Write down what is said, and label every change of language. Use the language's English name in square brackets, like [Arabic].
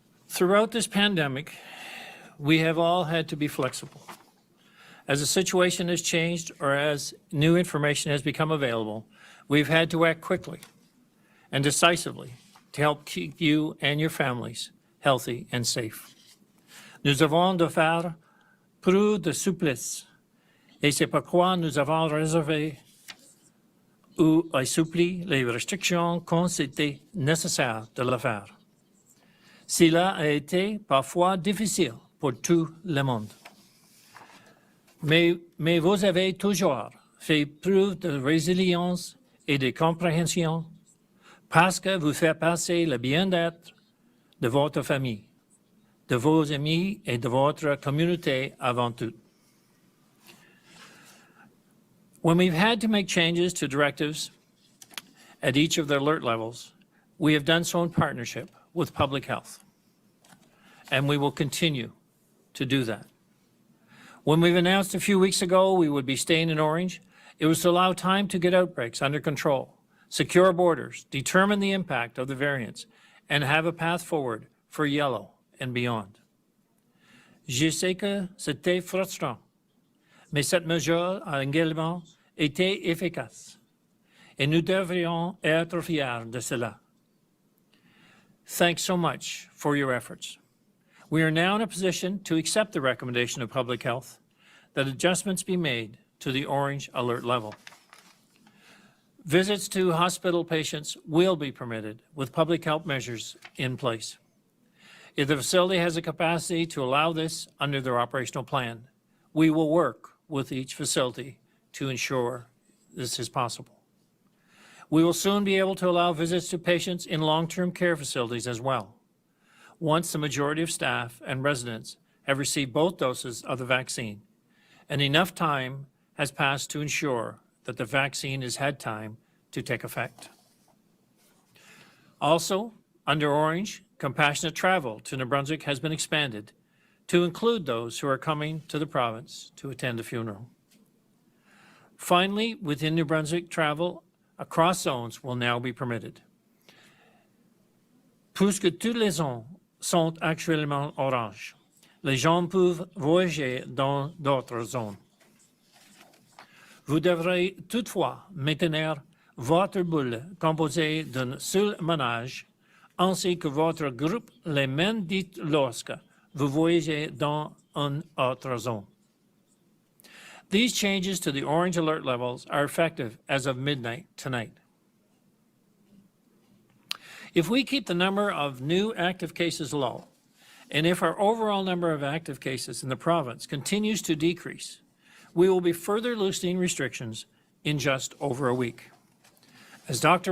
[English] Throughout this pandemic, we have all had to be flexible. As the situation has changed or as new information has become available, we've had to act quickly and decisively to help keep you and your families healthy and safe. [French] Nous avons de faire preuve de souplesse, et c'est pourquoi nous avons réservé ou assoupli les restrictions quand c'était nécessaire de le faire. Cela a été parfois difficile pour tout le monde. Mais vous avez toujours fait preuve de résilience et de compréhension parce que vous faites passer le bien-être de votre famille, de vos amis et de votre communauté avant tout. [English] When we've had to make changes to directives at each of the alert levels, we have done so in partnership with public health, and we will continue to do that. When we've announced a few weeks ago we would be staying in orange, it was to allow time to get outbreaks under control, secure borders, determine the impact of the variants, and have a path forward for yellow and beyond. [French] Je sais que c'était frustrant, mais cette mesure a également été efficace, et nous devrions être fiers de cela. [English] Thanks so much for your efforts. We are now in a position to accept the recommendation of public health that adjustments be made to the orange alert level. Visits to hospital patients will be permitted with public health measures in place. If the facility has a capacity to allow this under their operational plan, we will work with each facility to ensure this is possible. We will soon be able to allow visits to patients in long-term care facilities as well, once the majority of staff and residents have received both doses of the vaccine, and enough time has passed to ensure that the vaccine has had time to take effect. Also, under Orange, compassionate travel to New Brunswick has been expanded to include those who are coming to the province to attend a funeral. Finally, within New Brunswick, travel across zones will now be permitted. [French] Puisque toutes les zones sont actuellement orange, les gens peuvent voyager dans d'autres zones. Vous devrez toutefois maintenir votre bulle composée d'un seul ménage ainsi que votre groupe les mêmes dites lorsque vous voyagez dans une autre zone. [English] These changes to the orange alert levels are effective as of midnight tonight. If we keep the number of new active cases low, and if our overall number of active cases in the province continues to decrease, we will be further loosening restrictions in just over a week. As Dr.